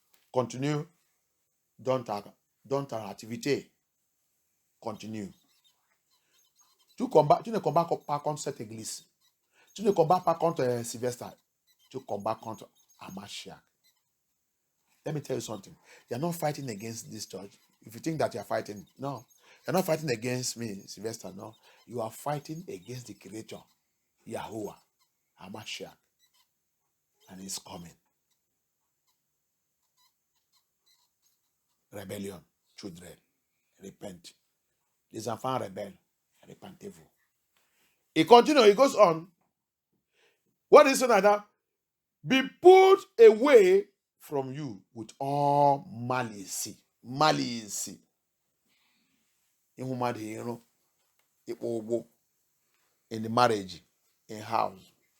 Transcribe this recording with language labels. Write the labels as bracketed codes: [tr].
[fr] Continue dans ta activité. Continue. Tu ne combats pas contre cette église. Tu ne combats pas contre Sylvester. Tu combats contre Hamashiach. [en] Let me tell you something. You're not fighting against this church. If you think that you're fighting, no. You're not fighting against me, Sylvester, no. You are fighting against the Creator, Yahuwah, Hamashiach. And he's coming. Rebellion, children, repent. [fr] Les enfants rebelles, repentez-vous. [en] He continues, he goes on. What is it like that? Be put away from you with all malice. Malice. In the marriage, in house.